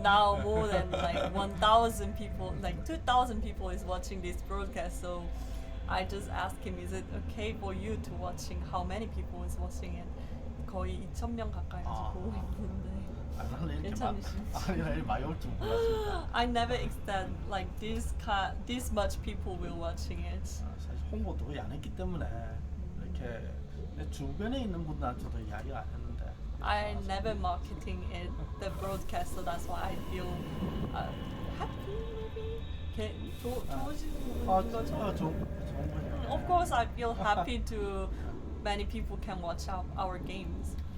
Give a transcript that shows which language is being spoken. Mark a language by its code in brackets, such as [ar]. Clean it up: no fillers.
[en] Now more than like 1,000 people, like 2,000 people is watching this broadcast. So I just asked him, is it okay for you to watching? How many people is watching it? [ko] 거의 2,000명 가까이 보고 있는데. 나는 이렇게 괜찮으신지. 많이 올 줄 몰랐습니다. [en] I never expect like this much people will watching it. [ko] 사실 홍보도 거의 안 했기 때문에 이렇게 내 주변에 있는 분들한테도 이야기를 안 했는데. [en] I never marketing it the broadcast, so that's why I feel happy maybe. [ko] 좋으신 부분인 거죠? 좋은 거죠. [en] Of course, I feel happy to many people can watch our games.